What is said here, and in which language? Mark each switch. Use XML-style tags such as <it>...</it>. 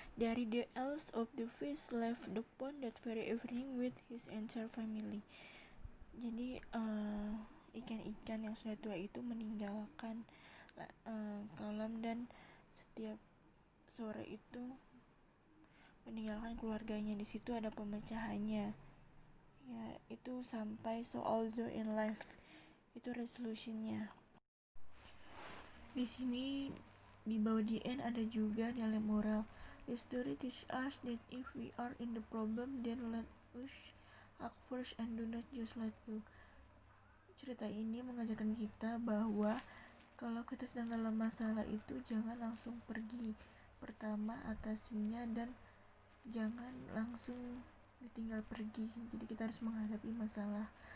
<id>Dari</id> <en>the eldest of the fish left the pond that very evening with his entire family.</en> <id>Jadi ikan-ikan yang sudah tua itu meninggalkan kolam dan setiap sore itu meninggalkan keluarganya. Di situ ada pemecahannya. Ya, itu sampai</id> <en>so also in life.</en> <id>Itu resolutionnya. Di sini di bawah the end ada juga nilai moral.</id> <en>The story teach us that if we are in the problem, then let us act first and do not just let go.</en> <id>Cerita ini mengajarkan kita bahwa kalau kita sedang dalam masalah itu jangan langsung pergi. Pertama atasinya dan jangan langsung ditinggal pergi. Jadi kita harus menghadapi masalah.</id>